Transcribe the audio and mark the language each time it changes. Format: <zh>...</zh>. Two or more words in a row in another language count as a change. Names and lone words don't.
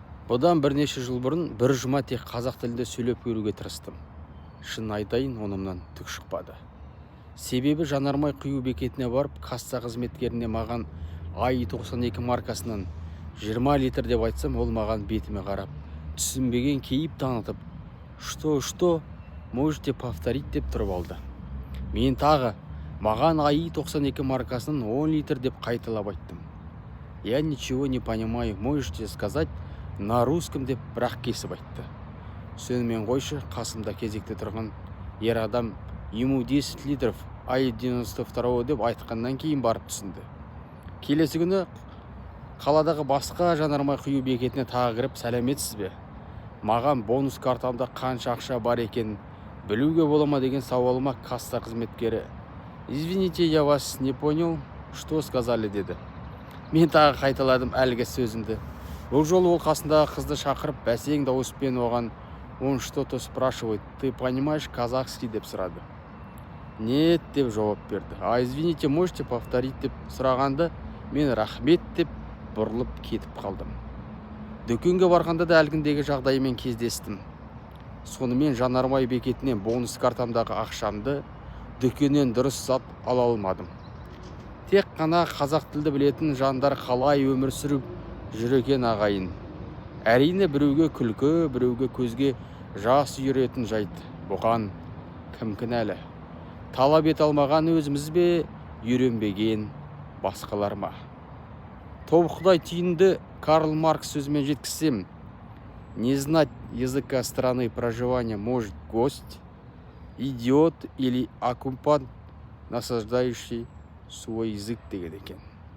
<kk>Бұдан бірнеше жыл бұрын бір жұма тек қазақ тілінде сөйлеп көруге тырыстым. Шын айтайын, онымнан түк шықпады. Себебі жанармай құю бекетіне барып, касса қызметкеріне маған АИ-92 маркасынан 20 литр деп айтсам, ол маған бетіме қарап, түсінбеген кейіп танытып,</kk> <ru>«Что, можете повторить?»</ru> <kk>деп тұрып алды. Мен тағы, маған АИ-92 маркасынан 10 литр деп қайталап айттым.</kk> <ru>«Я ничего не понимаю, можете сказать на русском?»</ru> <kk>деп бірақ кесіп айтты. Сонымен қойшы, қасымда кезекте тұрған ер адам</kk> <ru>ему 10 литров АИ-92</ru> <kk>деп айтқаннан кейін барып түсінді. Келесі күні қаладағы басқа жанармай құю бекетіне тағы кіріп, сәлеметсіз бе? Маған бонус картамда қанша ақша бар екенін білуге бола ма деген сауалыма касса қызметкері</kk> <ru>«Извините, я вас не понял, что сказали?»</ru> <kk>деді. Мен тағы қайталадым әлгі сөзімді. Бұл жолы ол қасындағы қызды шақырып, бәсең дауыспен оған</kk> <ru>«Он что-то спрашивает, ты понимаешь казахский?»</ru> <kk>деп сұрады. «Нет» деп жауап берді.</kk> <ru>«А извините, можете повторить?»</ru> <kk>деп сұрағанды, мен «Рахмет» деп бұрылып кетіп қалдым. Дүкенге барғанда да әлгіндегі жағдаймен кездестім. Сонымен жанармай бекетінен бонус картамдағы ақшамды дүкеннен дұрыс зат ала алмадым. Тек қана қазақ тілді білетін жандар қалай өмір сүріп жүр екен ағайын. Әрине біреуге күлкі, біреуге көзге жас үйіретін жайт. Бұған кім кінәлі? Талап ете алмаған өзіміз бе, үйренбеген басқалар ма? Тобықтай түйінді Карл Маркс сөзімен жеткізсем:</kk> <ru>не знать языка страны проживания может гость, идиот или оккупант, насаждающий свой язык</ru> <kk>деген екен.</kk>